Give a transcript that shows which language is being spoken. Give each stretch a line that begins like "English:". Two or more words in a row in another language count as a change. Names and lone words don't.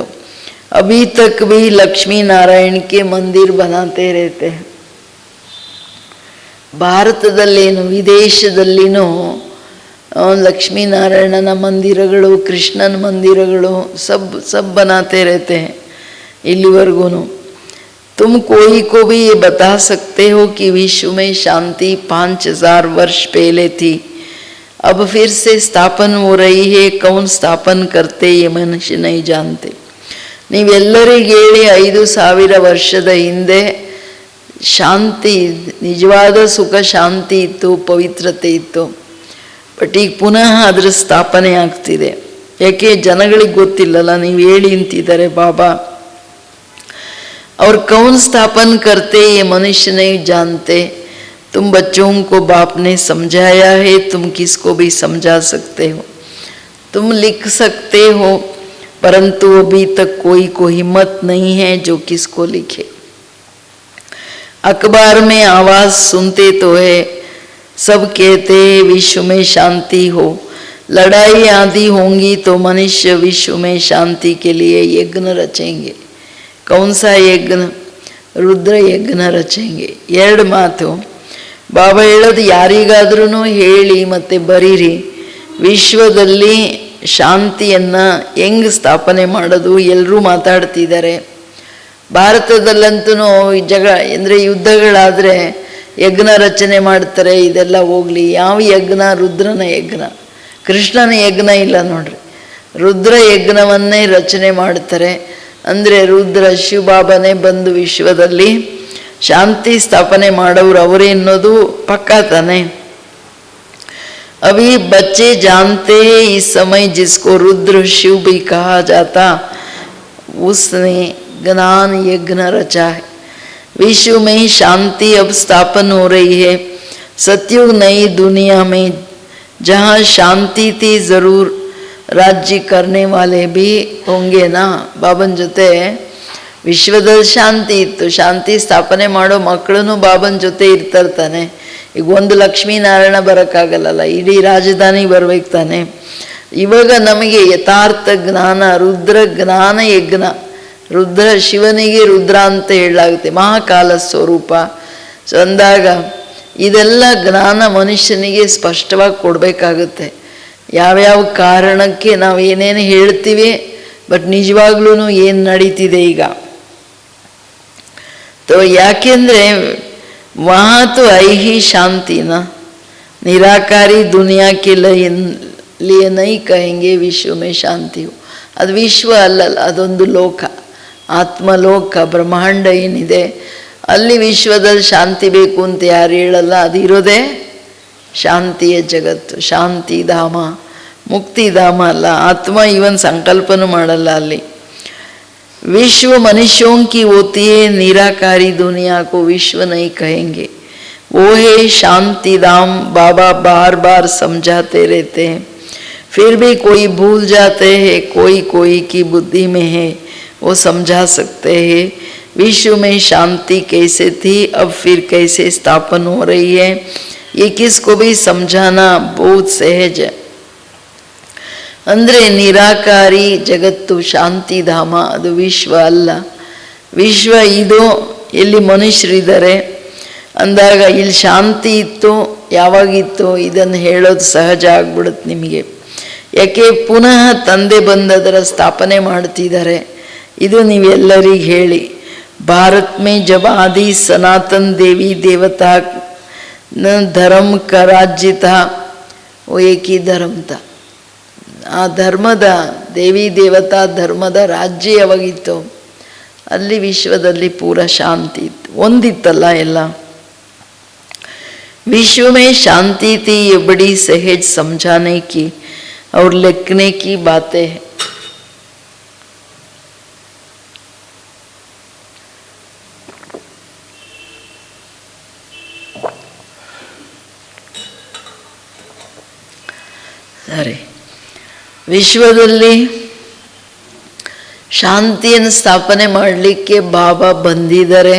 Hindi: अभी तक भी
Kannada: ಲಕ್ಷ್ಮೀನಾರಾಯಣಕ್ಕೆ
Hindi: मंदिर बनाते
Kannada: ಇರತ್ತೆ. ಭಾರತದಲ್ಲೇನು ವಿದೇಶದಲ್ಲಿನೂ ಲಕ್ಷ್ಮೀನಾರಾಯಣನ ಮಂದಿರಗಳು, ಕೃಷ್ಣನ ಮಂದಿರಗಳು
Hindi: सब बनाते
Kannada: ಇರತ್ತೆ ಇಲ್ಲಿವರೆಗೂ.
Hindi: तुम कोई को भी ये बता सकते हो कि विश्व में शांति 5000 वर्ष पहले थी, अब फिर से स्थापन हो रही है. कौन स्थापन करते ये मनुष्य नहीं जानते. ನೀವೆಲ್ಲರಿಗೆ ಹೇಳಿ 5000 ವರ್ಷದ ಹಿಂದೆ ಶಾಂತಿ, ನಿಜವಾದ ಸುಖ ಶಾಂತಿ ಇತ್ತು, ಪವಿತ್ರತೆ ಇತ್ತು. ಬಟ್ ಈಗ ಪುನಃ ಅದರ ಸ್ಥಾಪನೆ ಆಗ್ತಿದೆ. ಯಾಕೆ? ಜನಗಳಿಗೆ ಗೊತ್ತಿಲ್ಲಲ್ಲ. ನೀವು ಹೇಳಿ ಅಂತಿದ್ದಾರೆ ಬಾಬಾ. और कौन स्थापन करते ये मनुष्य नहीं जानते. तुम बच्चों को बाप ने समझाया है, तुम किसको भी समझा सकते हो. तुम लिख सकते हो, परंतु अभी तक कोई को हिम्मत नहीं है जो किसको लिखे. अखबार में आवाज़ सुनते तो है, सब कहते हैं विश्व में शांति हो. लड़ाई आदि होंगी तो मनुष्य विश्व में शांति के लिए यज्ञ रचेंगे. कौन सा यज्ञ? रुद्र यज्ञ रचेंगे.
Kannada: ಎರಡು ಮಾತು ಬಾಬಾ ಹೇಳೋದು, ಯಾರಿಗಾದ್ರೂ ಹೇಳಿ ಮತ್ತೆ ಬರೀರಿ. ವಿಶ್ವದಲ್ಲಿ ಶಾಂತಿಯನ್ನು ಹೆಂಗೆ ಸ್ಥಾಪನೆ ಮಾಡೋದು ಎಲ್ಲರೂ ಮಾತಾಡ್ತಿದ್ದಾರೆ. ಭಾರತದಲ್ಲಂತೂ ಅಂದರೆ ಯುದ್ಧಗಳಾದರೆ ಯಜ್ಞ ರಚನೆ ಮಾಡ್ತಾರೆ. ಇದೆಲ್ಲ ಹೋಗಲಿ. ಯಾವ ಯಜ್ಞ? ರುದ್ರನ ಯಜ್ಞ. ಕೃಷ್ಣನ ಯಜ್ಞ ಇಲ್ಲ ನೋಡ್ರಿ. ರುದ್ರ ಯಜ್ಞವನ್ನೇ ರಚನೆ ಮಾಡ್ತಾರೆ. ಅಂದರೆ ರುದ್ರ ಶಿವಬಾಬನೇ ಬಂದು ವಿಶ್ವದಲ್ಲಿ ಶಾಂತಿ ಸ್ಥಾಪನೆ ಮಾಡೋರು ಅವರೇ ಅನ್ನೋದು ಪಕ್ಕಾ ತಾನೆ.
Hindi: अभी बच्चे जानते हैं इस समय जिसको रुद्र शिव भी कहा जाता, उसने ज्ञान यज्ञ रचा है। विश्व में शांति अब स्थापन हो रही है। सतयुग नई दुनिया में जहाँ शांति थी जरूर राज्य करने वाले भी होंगे ना।
Kannada: ಬಾಬನ ಜೊತೆ ವಿಶ್ವದಲ್ಲಿ ಶಾಂತಿ ಇತ್ತು, ಶಾಂತಿ ಸ್ಥಾಪನೆ ಮಾಡೋ ಮಕ್ಕಳು ಬಾಬನ ಜೊತೆ ಇರ್ತಾರೆ ತಾನೆ. ಈಗ ಒಂದು ಲಕ್ಷ್ಮೀನಾರಾಯಣ ಬರೋಕ್ಕಾಗಲ್ಲ, ಇಡೀ ರಾಜಧಾನಿ ಬರ್ಬೇಕು ತಾನೆ. ಇವಾಗ ನಮಗೆ ಯಥಾರ್ಥ ಜ್ಞಾನ, ರುದ್ರ ಜ್ಞಾನ ಯಜ್ಞ. ರುದ್ರ ಶಿವನಿಗೆ ರುದ್ರ ಅಂತ ಹೇಳಲಾಗುತ್ತೆ, ಮಹಾಕಾಲ ಸ್ವರೂಪ. ಸೊ ಅಂದಾಗ ಇದೆಲ್ಲ ಜ್ಞಾನ ಮನುಷ್ಯನಿಗೆ ಸ್ಪಷ್ಟವಾಗಿ ಕೊಡಬೇಕಾಗುತ್ತೆ. ಯಾವ್ಯಾವ ಕಾರಣಕ್ಕೆ ನಾವು ಏನೇನು ಹೇಳ್ತೀವಿ, ಬಟ್ ನಿಜವಾಗ್ಲೂ ಏನು ನಡೀತಿದೆ ಈಗ.
Hindi: तो ಯಾಕೆಂದರೆ वहाँ तो आई ही शांति ना, निराकारी दुनिया के लिए नहीं कहेंगे विश्व में शांति हो.
Kannada: ಅದು ವಿಶ್ವ ಅಲ್ಲಲ್ಲ, ಅದೊಂದು ಲೋಕ, ಆತ್ಮಲೋಕ, ಬ್ರಹ್ಮಾಂಡ ಏನಿದೆ ಅಲ್ಲಿ ವಿಶ್ವದಲ್ಲಿ ಶಾಂತಿ ಬೇಕು ಅಂತ ಯಾರು ಹೇಳಲ್ಲ. ಅದಿರೋದೇ ಶಾಂತಿಯ ಜಗತ್ತು, ಶಾಂತಿಧಾಮ, ಮುಕ್ತಿಧಾಮ ಅಲ್ಲ. ಆತ್ಮ ಇವನ್ ಸಂಕಲ್ಪನೂ ಮಾಡಲ್ಲ ಅಲ್ಲಿ.
Hindi: विश्व मनुष्यों की होती है, निराकारी दुनिया को विश्व नहीं कहेंगे. वो है शांति धाम. बाबा बार बार समझाते रहते हैं, फिर भी कोई भूल जाते हैं. कोई कोई की बुद्धि में है, वो समझा सकते हैं विश्व में शांति कैसे थी, अब फिर कैसे स्थापन हो रही है. ये किसको भी समझाना बहुत सहज है.
Kannada: ಅಂದರೆ ನಿರಾಕಾರಿ ಜಗತ್ತು ಶಾಂತಿಧಾಮ, ಅದು ವಿಶ್ವ ಅಲ್ಲ. ವಿಶ್ವ ಇದು ಎಲ್ಲಿ ಮನುಷ್ಯರಿದ್ದಾರೆ ಅಂದಾಗ ಇಲ್ಲಿ ಶಾಂತಿ ಇತ್ತು. ಯಾವಾಗಿತ್ತು ಇದನ್ನು ಹೇಳೋದು ಸಹಜ ಆಗ್ಬಿಡುತ್ತೆ ನಿಮಗೆ. ಯಾಕೆ ಪುನಃ ತಂದೆ ಬಂದದರ ಸ್ಥಾಪನೆ ಮಾಡ್ತಿದ್ದಾರೆ. ಇದು ನೀವೆಲ್ಲರಿಗೆ ಹೇಳಿ.
Hindi: भारत में जब आदि सनातन देवी देवता धर्म का राज्य था, वो एकही धर्म था.
Kannada: ಆ ಧರ್ಮದ ದೇವಿ ದೇವತಾ ಧರ್ಮದ ರಾಜ್ಯ ಯಾವಾಗಿತ್ತು ಅಲ್ಲಿ ವಿಶ್ವದಲ್ಲಿ ಪೂರ ಶಾಂತಿ ಇತ್ತು, ಒಂದಿತ್ತಲ್ಲ ಎಲ್ಲ.
Hindi: विश्व में शांति थी, ये बड़ी सहज समझाने की और लिखने की बातें हैं.
Kannada: ಸರಿ, ವಿಶ್ವದಲ್ಲಿ ಶಾಂತಿಯನ್ನು ಸ್ಥಾಪನೆ ಮಾಡಲಿಕ್ಕೆ ಬಾಬಾ ಬಂದಿದ್ದಾರೆ.